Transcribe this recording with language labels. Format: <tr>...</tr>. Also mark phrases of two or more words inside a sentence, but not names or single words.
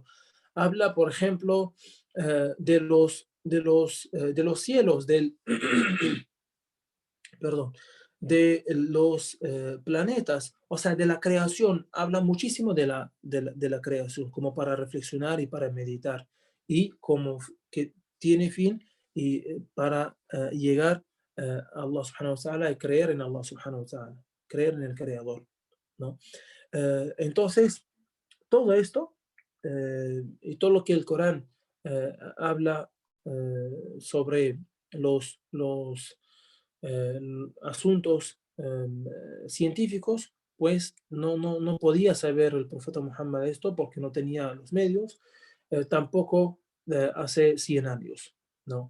<es>Habla, por ejemplo, de los cielos, perdón, de los planetas, o sea, de la creación. Habla muchísimo de la creación, como para reflexionar y para meditar, y como que tiene fin y para llegar a</es> <ar>الله سبحانه وتعالى</ar> <es>y creer en</es> <ar>الله سبحانه وتعالى,</ar> <es>creer en el Creador, ¿no? Entonces, todo esto y todo lo que el Corán habla sobre los eh, asuntos científicos, pues no podía saber el profeta Muhammad esto porque no tenía los medios, tampoco hace 100 años, ¿no?</es>